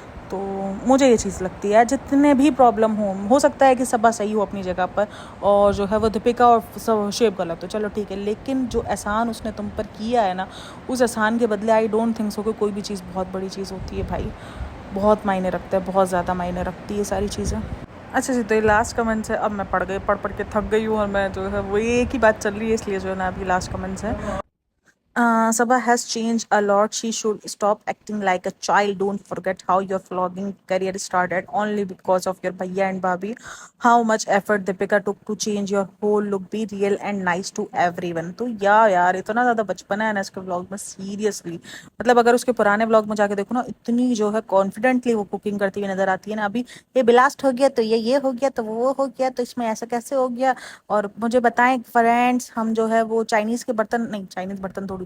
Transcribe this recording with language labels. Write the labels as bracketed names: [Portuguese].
[Hindi] तो मुझे ये चीज़ लगती है, जितने भी प्रॉब्लम हो सकता है कि सबा सही हो अपनी जगह पर, और जो है वो दीपिका और शुएब गलत हो, चलो ठीक है, लेकिन जो एहसान उसने तुम पर किया है ना, उस एहसान के बदले [English] I don't think so [Hindi] कि कोई भी चीज़ बहुत बड़ी चीज़ होती है भाई। बहुत मायने रखता है, बहुत ज़्यादा मायने रखती है सारी चीज़ें। अच्छा जी, तो ये लास्ट कमेंट्स है। अब मैं पढ़ के थक गई हूँ, और मैं जो है वो एक ही बात चल रही है, इसलिए जो है ना अभी लास्ट कमेंट्स है। [English] Sabha has changed a lot. She should stop acting like a child. Don't forget how your vlogging career started only because of your bhaiya and bhabhi. How much effort Deepika took to change your whole look. Be real and nice to everyone. [Hindi] तो यार इतना ज़्यादा बचपना है ना इसके vlog में, seriously. मतलब अगर उसके पुराने व्लॉग में जाके देखो ना, इतनी जो है कॉन्फिडेंटली वो कुकिंग करती हुई नजर आती है ना। अभी ये ब्लास्ट हो गया तो ये हो गया, तो वो हो गया, तो इसमें ऐसा कैसे हो गया। और मुझे बताएं फ्रेंड्स, हम जो है वो चाइनीज़ के बर्तन, नहीं चाइनीज़ बर्तन थोड़ी